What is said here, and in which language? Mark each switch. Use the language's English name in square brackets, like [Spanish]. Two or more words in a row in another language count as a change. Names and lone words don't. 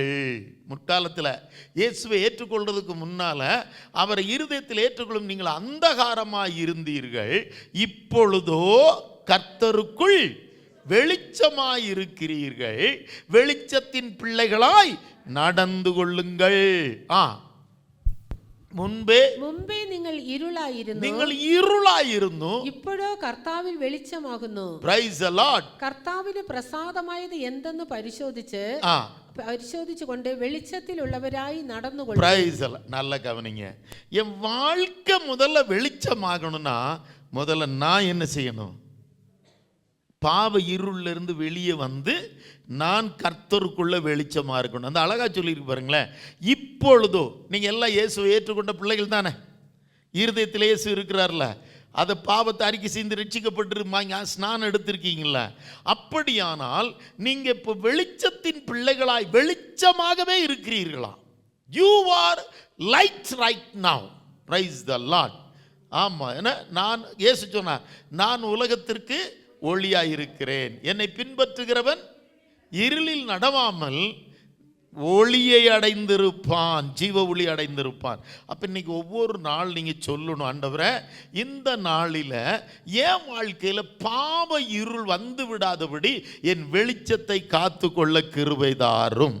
[Tamil] முற்காலத்தில் இயேசுவை ஏற்றுக்கொள்றதுக்கு முன்னால அவரை இருதயத்தில் ஏற்றுக்கொள்ளும் நீங்கள் அந்தகாரமாய் இருந்தீர்கள். இப்பொழுதோ கர்த்தருக்குள் வெளிச்சமாய் இருக்கிறீர்கள். வெளிச்சத்தின் பிள்ளைகளாய் நடந்து கொள்ளுங்கள். [Malayalam] മുൻപേ നിങ്ങൾ ഇരുളായിരുന്നു ഇപ്പോഴോ കർത്താവിൽ വെളിച്ചമാകുന്നു. [English] praise the Lord. [Malayalam] കർത്താവിന് പ്രസാദമായത് എന്തെന്ന് പരിശോധിച്ചുകൊണ്ട് വെളിച്ചത്തിലുള്ളവരായി നടന്നുകൊള്ളുക. [English] praise the Lord. [Tamil] நல்ல கவனிங்க. என் வாழ்க்கை முதல்ல வெளிச்சமாகணும்னா முதல்ல நான் என்ன செய்யணும்? பாவ இருள்ல இருந்து வெளியே வந்து நான் கர்த்தருக்குள்ள வெளிச்சமா இருக்கணும். அந்த அழகா சொல்லியிருக்கு பாருங்களேன். இப்பொழுதோ நீங்க எல்லாம் இயேசுவை ஏற்றுக்கொண்ட பிள்ளைகள் தானே, இருதயத்தில் இயேசு இருக்கிறார்ல, அதை பாவத்தை அறிக்கை செய்து ரட்சிக்கப்பட்டு ஸ்நானம் எடுத்திருக்கீங்களா? அப்படியானால் நீங்க இப்போ வெளிச்சத்தின் பிள்ளைகளாய் வெளிச்சமாகவே இருக்கிறீர்களா? [English] you are light right now. praise the Lord. [Tamil] ஆமாம், ஏன்னா நான் இயேசு சொன்னார், நான் உலகத்திற்கு ஒளியாக இருக்கிறேன், என்னை பின்பற்றுகிறவன் இருளில் நடவாமல் ஒளியை அடைந்திருப்பான், ஜீவ ஒளி அடைந்திருப்பான். அப்போ இன்னைக்கு ஒவ்வொரு நாள் நீங்கள் சொல்லணும், ஆண்டவரே இந்த நாளில் என் வாழ்க்கையில் பாவ இருள் வந்து விடாதபடி என் வெளிச்சத்தை காத்து கொள்ள கிருபை தாரும்.